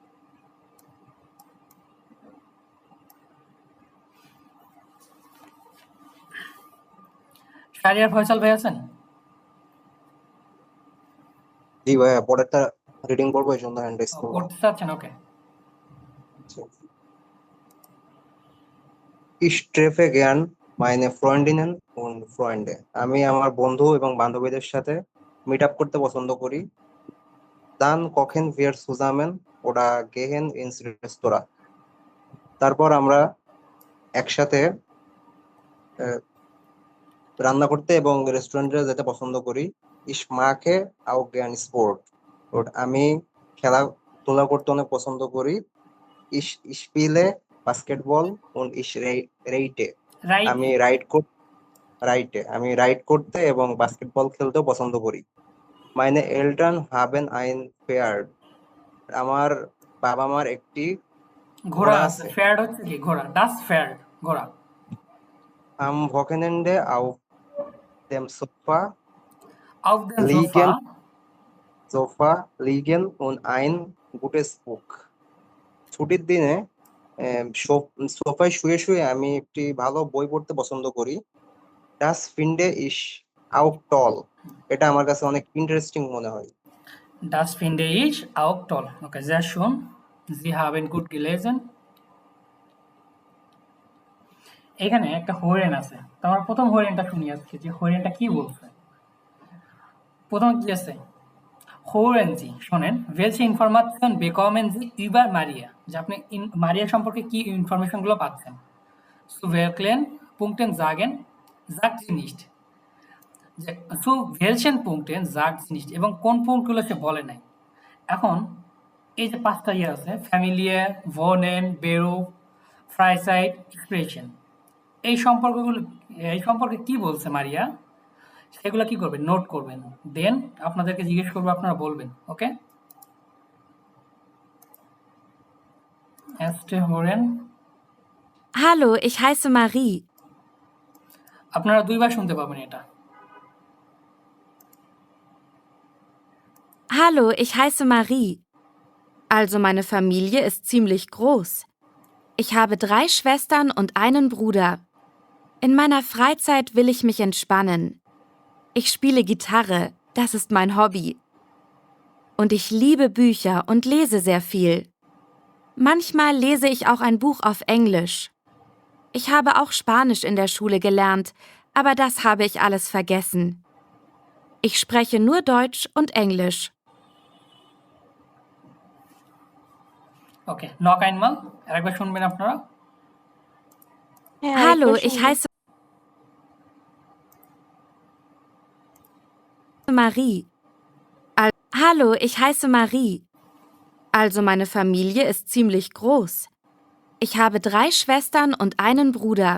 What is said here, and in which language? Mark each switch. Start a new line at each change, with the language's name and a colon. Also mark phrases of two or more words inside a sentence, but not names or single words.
Bangla: শাহরিয়ার ফয়সাল ভাই আছেন? জি ভাইয়া, পরেরটা রিডিং করবো, এই জন্য
English: hand raise
Bangla: করবো। পড়তে চাচ্ছেন? ওকে।
German: Ich treffe gern meine Freundinnen und Freunde.
Bangla: আমি আমার বন্ধু এবং বান্ধবীদের সাথে
English: meet up
Bangla: করতে পছন্দ করি।
German: Dann kochen wir zusammen oder gehen ins Restaurant.
Bangla: তারপর আমরা একসাথে রান্না করতে এবং রেস্টুরেন্টে যেতে পছন্দ করি।
German: Ich mag auch gern Sport.
Bangla: আমি খেলাধুলা করতে অনেক পছন্দ করি।
German: Ich spiele Basketball und ich reite.
Bangla: রাইট। আমি রাইড করতে এবং বাস্কেটবল খেলতেও পছন্দ করি।
German: Meine Eltern haben ein Pferd.
Bangla: আমার বাবা মার একটি ঘোড়া ঘোড়া আছে। আছে। ফেয়ার্ড হচ্ছে কি ঘোড়া,
German: das Pferd
Bangla: ঘোড়া।
German: Am Wochenende auf dem Sofa auf dem liegen Sofa liegen und ein gutes Buch.
Bangla: ছুটির দিনে সোফায় শুয়ে শুয়ে আমি একটি ভালো বই পড়তে পছন্দ করি।
German: Das finde ich auch toll.
Bangla: এটা আমার কাছে অনেক ইন্টারেস্টিং মনে হয়।
German: das finde ich auch toll. Okay, sehr schön. Sie haben gut gelesen.
Bangla: এখানে একটা হরিণ আছে, তো আমরা প্রথম হরিণটা শুনি আজকে, যে হরিণটা কি বলছে। প্রথম কি আছে,
German: Hören Sie, শোনেন, welche Information bekommen Sie über Maria?
Bangla: যে আপনি মারিয়া সম্পর্কে কি ইনফরমেশনগুলো পাচ্ছেন।
German: Zu welchen Punkten sagen, sagt sie nicht. Zu welchen Punkten sagt sie nicht,
Bangla: এবং কোন পুঙ্কগুলো সে বলে নাই। এখন এই যে পাঁচটা ইয়ে আছে,
German: Familie, Wohnen, Beruf, Freizeit,
Bangla: এক্সপ্রেশন, এই সম্পর্কে কি বলছে মারিয়া, সেগুলো কি করবেন, নোট করবেন। দেন আপনাদেরকে জিজ্ঞেস করবো, আপনারা বলবেন। ওকে,
German: erste Hören। Hallo, ich heiße Marie.
Bangla: আপনারা দুইবার শুনতে পাবেন এটা।
German: Hallo, ich heiße Marie. Also meine Familie ist ziemlich groß. Ich habe 3 Schwestern und einen Bruder. In meiner Freizeit will ich mich entspannen. Ich spiele Gitarre, das ist mein Hobby. Und ich liebe Bücher und lese sehr viel. Manchmal lese ich auch ein Buch auf Englisch. Ich habe auch Spanisch in der Schule gelernt, aber das habe ich alles vergessen. Ich spreche nur Deutsch und Englisch.
Bangla: ওকে,
German: noch einmal
Bangla: আরেকবার শুনবেন আপনারা। হ্যাঁ,
German: Hallo,
Bangla: আরেকবার
German: ich
Bangla: শুনবো।
German: heiße Marie. Hallo, ich heiße Marie. Also meine Familie ist ziemlich groß. Ich habe 3 Schwestern und einen Bruder.